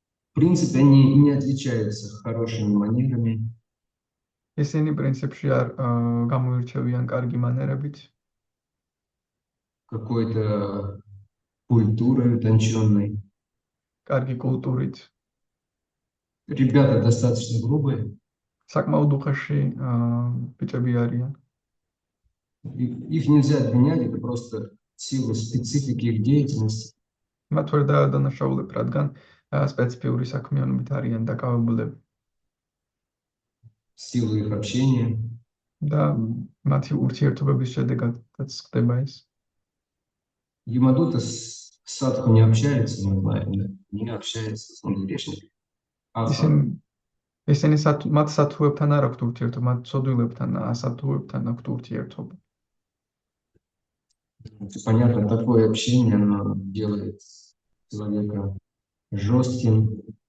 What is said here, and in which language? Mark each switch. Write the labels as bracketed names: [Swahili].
[Russian] В принципе, они не отличаются хорошими манерами, [Georgian] ისინი პრინციპში არ გამოირჩევიან კარგი მანერებით, [Russian] какой-то культурой утонченной. [Georgian] კარგი კულტურით. [Russian] Ребята достаточно грубые. [Georgian] საკმაოდ უხეში ბიჭები არიან. [Russian] Их нельзя обвинять, это просто сила специфики их деятельности. [Georgian] მათ ვერ დაადანაშაულებთ, რადგან სპეციფიური საქმიანობით არიან დაკავებულები. [Russian] Силу их общения. [Georgian] და მათი ურთიერთობების შედეგადაც ხდება ეს. [Russian] Ямадута с садху не общается, мы знаем, да? Не общается с грешниками. [Georgian] ისინი მათ სათუებთან არ აქვთ ურთიერთობა, მათ ცოდვილებთან, ასათუებთან აქვთ ურთიერთობა. [Russian] Понятно, такое общение, оно делает человека жестким.